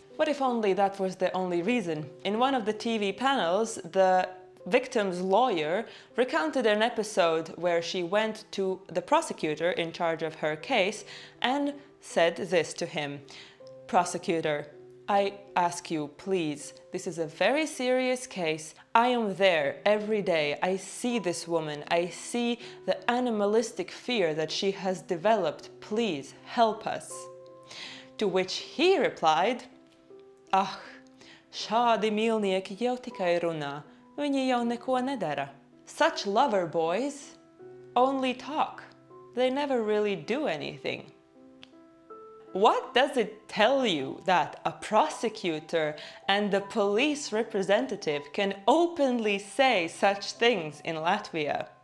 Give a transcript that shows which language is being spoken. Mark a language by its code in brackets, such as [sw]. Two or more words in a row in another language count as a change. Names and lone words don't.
[en] What if only that was the only reason? In one of the TV panels, the victim's lawyer recounted an episode where she went to the prosecutor in charge of her case and said this to him: "Prosecutor, I ask you, please, this is a very serious case. I am there every day. I see this woman. I see the animalistic fear that she has developed. Please help us." To which he replied, [lv] "Ah, šādi mīlnieki jau tikai runā. Viņi jau neko nedara." [en] Such lover boys only talk. They never really do anything. What does it tell you that a prosecutor and the police representative can openly say such things in Latvia?